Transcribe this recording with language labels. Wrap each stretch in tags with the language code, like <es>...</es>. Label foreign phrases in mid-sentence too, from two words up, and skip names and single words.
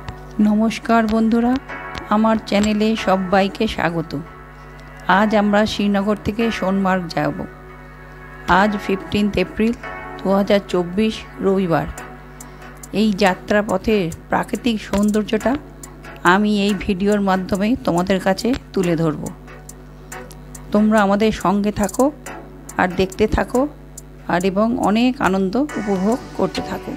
<bn>নমস্কার বন্ধুরা আমার চ্যানেলে সবাইকে স্বাগত। আজ আমরা শ্রীনগর থেকে সোনমার্গ যাব। আজ 15 এপ্রিল 2024 রবিবার। এই যাত্রা পথের প্রাকৃতিক সৌন্দর্যটা আমি এই ভিডিওর মাধ্যমে তোমাদের কাছে তুলে ধরব। তোমরা আমাদের সঙ্গে থাকো আর দেখতে থাকো আর এবং অনেক আনন্দ উপভোগ করতে থাকো।</bn>